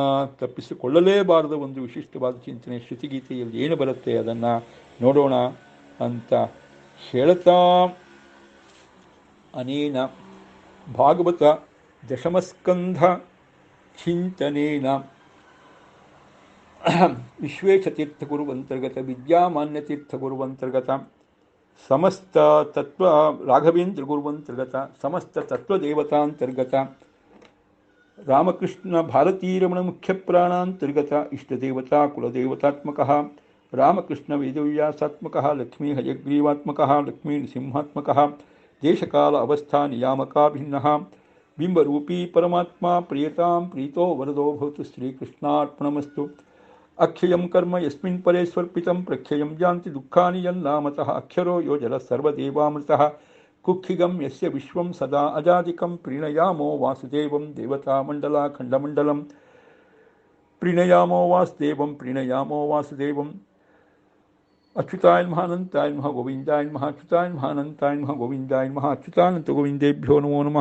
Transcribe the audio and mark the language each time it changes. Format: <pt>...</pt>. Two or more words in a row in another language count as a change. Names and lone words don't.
<kn>ತಪ್ಪಿಸಿಕೊಳ್ಳಲೇಬಾರದ ಒಂದು ವಿಶಿಷ್ಟವಾದ ಚಿಂತನೆ ಶ್ರುತಿಗೀತೆಯಲ್ಲಿ ಏನು ಬರುತ್ತೆ ಅದನ್ನು ನೋಡೋಣ ಅಂತ ಹೇಳ್ತಾ,</kn> <sa>ಅನೇನ ಭಾಗವತ ದಶಮಸ್ಕಂಧ ಚಿಂತನೇನ ವಿಶ್ವೇಶತೀರ್ಥಗುರುವಂತರ್ಗತ ವಿದ್ಯಾಮಾನ್ಯತೀರ್ಥಗುರುವಂತರ್ಗತ ಸಮಸ್ತ ತತ್ವ ರಾಘವೇಂದ್ರ ಗುರುವಂತರ್ಗತ ಸಮಸ್ತ ತತ್ವದೇವತಾಂತರ್ಗತ ರಾಮಕೃಷ್ಣ ಭಾರತೀರಮಣ ಮುಖ್ಯ ಪ್ರಾಣಾಂತರ್ಗತ ಇಷ್ಟದೇವತಾ ಕುಲದೇವತಾತ್ಮಕಃ ರಾಮಕೃಷ್ಣ ವೇದವ್ಯಾಸಾತ್ಮಕಃ ಲಕ್ಷ್ಮೀ ಹಯಗ್ರೀವಾತ್ಮಕಃ ಲಕ್ಷ್ಮೀ ನೃಸಿಂಹಾತ್ಮಕಃ ದೇಶಕಾಲ ಅವಸ್ಥಾ ನಿಯಾಮಕಾಭಿನ್ನಃ ಬಿಂಬರೂಪೀ ಪರಮಾತ್ಮ ಪ್ರಿಯತಾಂ ಪ್ರೀತೋ ವರದೋ ಭವತು. ಶ್ರೀಕೃಷ್ಣಾರ್ಪಣಮಸ್ತು. ಅಕ್ಷಯಂ ಕರ್ಮ ಯಸ್ಮಿನ್ ಪರೇ ಸ್ವರ್ಪಿತಂ ಪ್ರಕ್ಷಯಂ ಯಾಂತಿ ದುಃಖಾನಿ ಯನ್ನಾಮತಃ ಅಕ್ಷರೋ ಯೋ ಜಲಃ ಸರ್ವದೇವಾಮೃತಃ ಕುಕ್ಷಿಗಂ ಯಸ್ಯ ವಿಶ್ವಂ ಸದಾ ಅಜಾದಿಕಂ ಪ್ರೀಣಯಾಮೋ ವಾಸುದೇವಂ ದೇವತಾಮಂಡಲಾಖಂಡಮಂಡಲಂ ಪ್ರೀಣಯಾಮೋ ವಾಸುದೇವಂ ಅಚ್ಯುತಾಯ ನಮಃ ಅನಂತಾಯ ನಮಃ ಗೋವಿಂದಾಯ ನಮಃ ಅಚ್ಯುತಾಯ ನಮಃ ಅನಂತಾಯ ನಮಃ ಗೋವಿಂದಾಯ ನಮಃ ಅಚ್ಯುತಾನಂತ ಗೋವಿಂದೇಭ್ಯೋ ನಮೋ ನಮಃ.</sa>